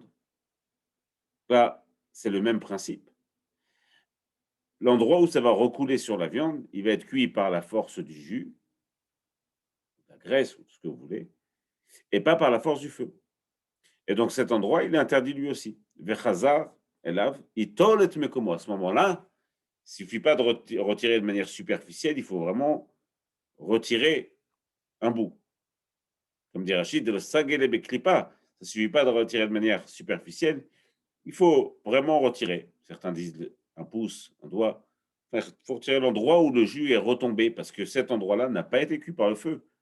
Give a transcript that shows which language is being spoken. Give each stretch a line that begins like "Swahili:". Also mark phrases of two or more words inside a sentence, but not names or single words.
French: Là, c'est le même principe. L'endroit où ça va recouler sur la viande, il va être cuit par la force du jus, la graisse ou ce que vous voulez, et pas par la force du feu. Et donc cet endroit, il est interdit lui aussi.
Hebrew: וחזר אליו, יטול את מקומו.
French: À ce moment-là, il ne suffit pas de retirer de manière superficielle, il faut vraiment retirer un bout. Comme dit Rachid,
Hebrew: לא סגיא בקליפה,
French: ça ne suffit pas de retirer de manière superficielle, il faut vraiment retirer. Certains disent un pouce, un doigt. Il faut retirer l'endroit où le jus est retombé parce que cet endroit-là n'a pas été cuit par le feu.